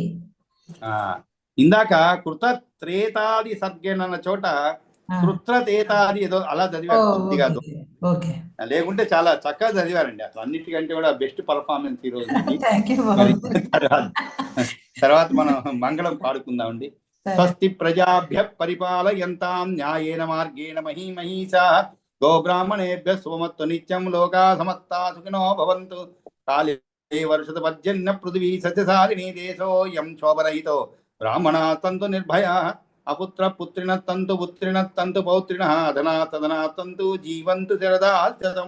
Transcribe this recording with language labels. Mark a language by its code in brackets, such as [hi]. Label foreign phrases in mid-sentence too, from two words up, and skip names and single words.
[te] ఇందాక కృతత్రేతాది సర్గేణ అన్న చోట కృత్రతేతాది ఏదో అలా చదివారు కొద్దిగా, లేకుంటే చాలా చక్కగా చదివారండి. అసలు అన్నిటికంటే కూడా [en] best performance [te] ఈ రోజు. తర్వాత మనం మంగళం పాడుకుందామండి. [sa] స్వస్తి ప్రజాభ్య పరిపాలయంతాం న్యాయేన మార్గేణ మహీమహీషా గోబ్రాహ్మణేభ్య సోమత్వ నిత్యం లోకా సమస్తా సుఖినో భవంతు. కాళే వర్షత పర్జన్య పృథివీ సస్యశాలినీ దేశోయం శోభరహితో బ్రాహ్మణా తంతు నిర్భయా అపుత్ర పుత్రిణ తంతు పుత్రిణ తంతు పౌత్రిణ ధనా తదనా తంతు జీవంతు శరదాశతం.